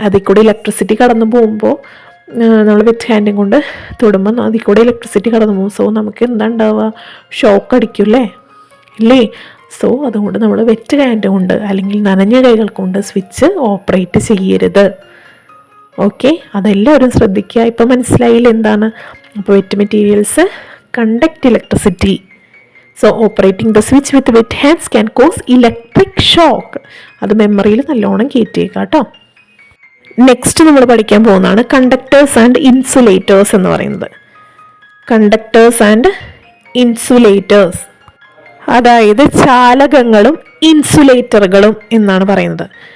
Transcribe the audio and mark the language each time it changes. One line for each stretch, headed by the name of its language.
Malayalam: അതിൽ കൂടെ ഇലക്ട്രിസിറ്റി കടന്നു പോകുമ്പോൾ നമ്മൾ വെറ്റ് ഹാൻഡും കൊണ്ട് തൊടുമ്പോൾ അതിൽ കൂടെ ഇലക്ട്രിസിറ്റി കടന്നു പോകും. സോ നമുക്ക് എന്താ ഉണ്ടാവുക? ഷോക്ക് അടിക്കൂല്ലേ, ഇല്ലേ? സോ അതുകൊണ്ട് നമ്മൾ വെറ്റ് ഹാൻഡ് കൊണ്ട് അല്ലെങ്കിൽ നനഞ്ഞ കൈകൾ കൊണ്ട് സ്വിച്ച് ഓപ്പറേറ്റ് ചെയ്യരുത്. ഓക്കെ, അതെല്ലാവരും ശ്രദ്ധിക്കുക. ഇപ്പം മനസ്സിലായില്ല എന്താണ്?
English: അപ്പോൾ wet materials conduct electricity, so operating the switch with wet hands can cause electric shock.
Malayalam: അത് മെമ്മറിയിൽ നല്ലോണം കയറ്റിയേക്കാം കേട്ടോ. നെക്സ്റ്റ് നമ്മൾ പഠിക്കാൻ പോകുന്നതാണ് കണ്ടക്ടേഴ്സ് ആൻഡ് ഇൻസുലേറ്റേഴ്സ് എന്ന് പറയുന്നത്. കണ്ടക്ടേഴ്സ് ആൻഡ് ഇൻസുലേറ്റേഴ്സ്, അതായത് ചാലകങ്ങളും ഇൻസുലേറ്ററുകളും എന്നാണ് പറയുന്നത്.